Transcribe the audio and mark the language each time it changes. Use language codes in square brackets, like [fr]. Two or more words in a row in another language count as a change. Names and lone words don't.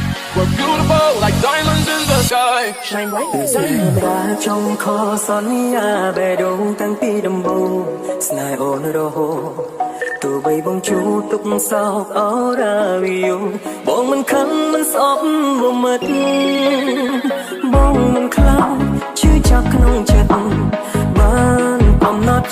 [en] We're beautiful like diamonds in the sky. Shine bright like a diamond. [km] រាចុងខសន្យាបេះដូងតាំងពីដំបូងស្នេហ៍អូនរហូតទោះបីបងជួបទុកសោកអរាវីយ ងបងមិនខឹងមិនស្អប់រមិតបងមិនខ្លោចឈឺចាប់ក្នុងចិត្តបានកំណត់